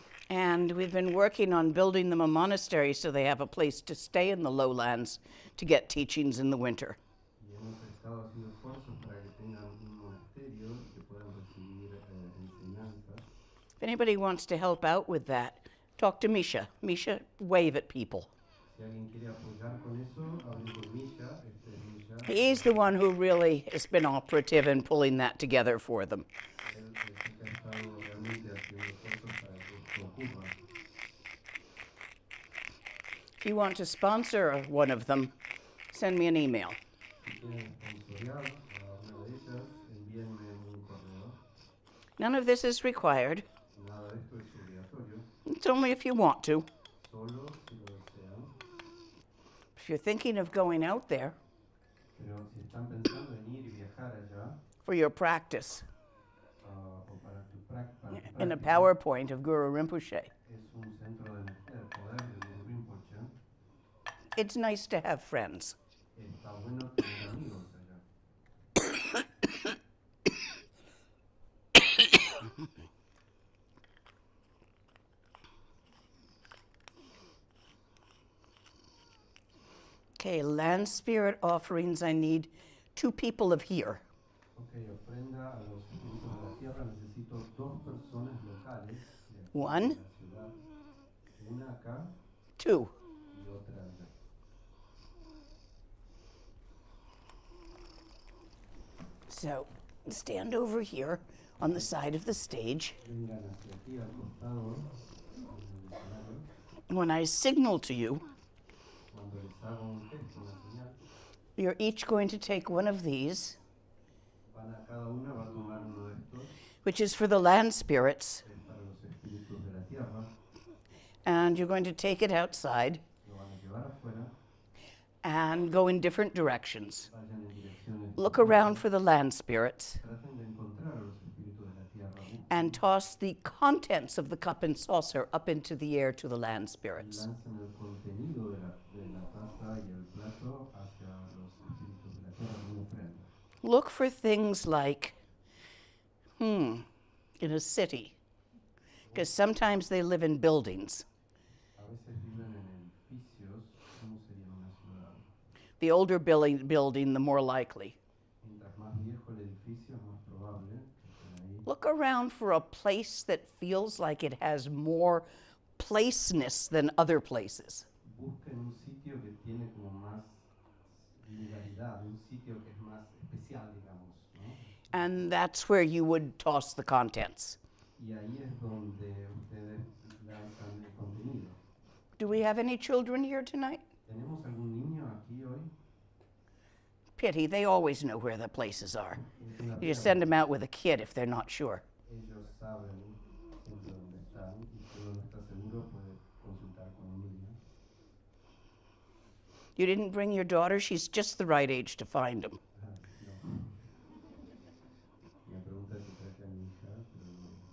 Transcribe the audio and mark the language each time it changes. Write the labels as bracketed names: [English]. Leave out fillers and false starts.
[English] And we've been working on building them a monastery so they have a place to stay in the lowlands to get teachings in the winter. [Spanish] Y hemos estado haciendo esfuerzos para que tengan un monasterio y que puedan recibir enseñanzas. [English] If anybody wants to help out with that, talk to Misha. Misha, wave at people. [Spanish] Si alguien quiere apoyar con eso, hable con Misha. Este es Misha. [English] He's the one who really has been operative in pulling that together for them. [Spanish] Él sí que ha estado realmente haciendo esfuerzos para que esto ocurra. [English] If you want to sponsor one of them, send me an email. [Spanish] Si quieren sponsorear a una de ellas, envíenme un correo. [English] None of this is required. [Spanish] Nada de esto es obligatorio. [English] It's only if you want to. [Spanish] solo si lo desean. [English] If you're thinking of going out there [Spanish] Pero si están pensando en ir y viajar allá, [English] for your practice [Spanish] o para para tu [English] in a [Spanish] práctica, [English] PowerPoint of Guru Rinpoche, [Spanish] es un centro de energía del poder de Guru Rinpoche, [English] it's nice to have friends. [Spanish] está bueno tener amigos allá. [English] Okay, land spirit offerings. I need 2 people of here. [Spanish] Ok, ofrenda a los espíritus de la tierra. Necesito 2 personas locales de aquí, [English] One. [Spanish] de la ciudad. Una acá [English] 2. [Spanish] y otra allá. [English] So stand over here on the side of the stage. [Spanish] Vengan hacia aquí al costado, en el escenario. [English] When I signal to you, [Spanish] Cuando les hago un gesto, una señal, [English] you're each going to take one of these, [Spanish] cada una va a tomar uno de estos, [English] which is for the land spirits, [Spanish] que es para los espíritus de la tierra, [English] and you're going to take it outside [Spanish] lo van a llevar afuera, [English] and go in different directions. [Spanish] vayan en direcciones. [English] Look around for the land spirits [Spanish] Traten de encontrar a los espíritus de la tierra. [English] and toss the contents of the cup and saucer up into the air to the land spirits. [Spanish] Lancen el contenido de la taza y el plato hacia los espíritus de la tierra como ofrenda. [English] Look for things like, in a city, because sometimes they live in buildings. [Spanish] A veces viven en edificios. ¿Cómo sería una ciudad? [English] The older building, the more likely. [Spanish] Mientras más viejo el edificio, es más probable que estén ahí. [English] Look around for a place that feels like it has more placeness than other places. [Spanish] Busquen un sitio que tiene como más similaridad, un sitio que es más especial, digamos, ¿no? [English] And that's where you would toss the contents. [Spanish] Y ahí es donde ustedes lanzan el contenido. [English] Do we have any children here tonight? [Spanish] ¿Tenemos algún niño aquí hoy? [English] Pity, they always know where the places are. [Spanish] Es una [English] You just [Spanish] pena. [English] send them out with a kid if they're not sure. [Spanish] Ellos saben siempre dónde están y si uno no está seguro puede consultar con un niño. [English] You didn't bring your daughter? She's just the right age to find them. [Spanish] No. Me pregunta si traje a mi hija, pero no.